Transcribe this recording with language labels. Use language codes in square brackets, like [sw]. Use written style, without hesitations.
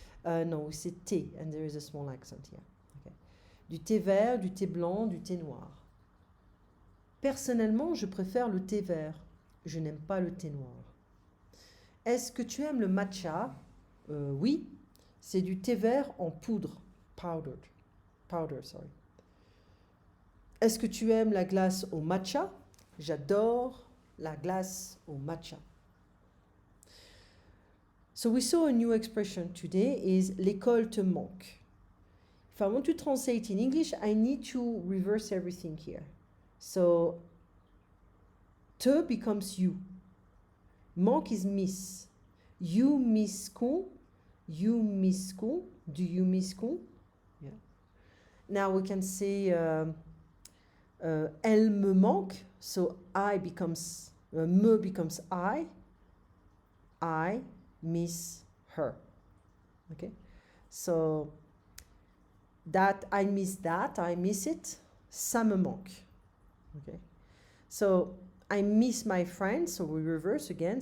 [en] No, we say tea and there is a small accent here. Okay. [fr] Du thé vert, du thé blanc, du thé noir. Personnellement, je préfère le thé vert. Je n'aime pas le thé noir. Est-ce que tu aimes le matcha? Oui, c'est du thé vert en poudre. [en] Powdered. Powder, sorry. [fr] Est-ce que tu aimes la glace au matcha? J'adore la glace au matcha. [en] So we saw a new expression today is [fr] l'école te manque. [en] If I want to translate in English, I need to reverse everything here. So te becomes you. Manque is miss. You miss school. You miss school. Do you miss school? Yeah. Now we can say [fr] elle me manque. [en] So I becomes me becomes I. I miss her. Okay. So that I miss that. I miss it. [fr] Ça me manque. [en] Okay. So I miss my friends. So we reverse again.